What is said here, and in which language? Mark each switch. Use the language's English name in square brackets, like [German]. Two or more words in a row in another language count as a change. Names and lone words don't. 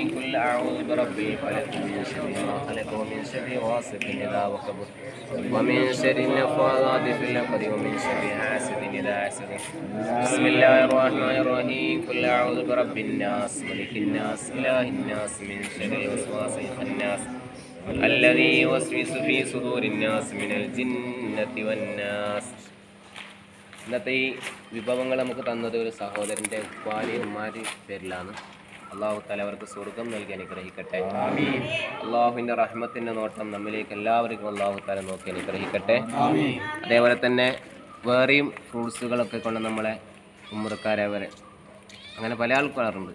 [Arabic] قل أعوذ برب الفلق من شر ما خلق ومن شر غاسق إذا وقب ومن شر النفاثات في العقد ومن شر حاسد إذا حسد. بسم الله الرحمن الرحيم. قل أعوذ برب الناس ملك الناس إله الناس من شر الوسواس الخناس الذي يوسوس في صدور الناس من الجنة والناس. [Malayalam] ഇന്നത്തെ ഈ വിഭവങ്ങൾ നമുക്ക് തന്നത് ഒരു സഹോദരൻ്റെ ഉപ്പാരി പേരിലാണ്. [Arabic] الله تعالى [Malayalam] അവർക്ക് സ്വർഗം നൽകി അനുഗ്രഹിക്കട്ടെ. അള്ളാഹുവിൻ്റെ റഹ്മത്തിൻ്റെ നോട്ടം നമ്മിലേക്ക് എല്ലാവർക്കും [Arabic] الله تعالى [Malayalam] നോക്കി അനുഗ്രഹിക്കട്ടെ. അതേപോലെ തന്നെ വേറെയും ഫ്രൂട്ട്സുകളൊക്കെ കൊണ്ട് നമ്മളെ ഉമ്മറക്കാരെ വരെ അങ്ങനെ പല ആൾക്കാരുണ്ട്.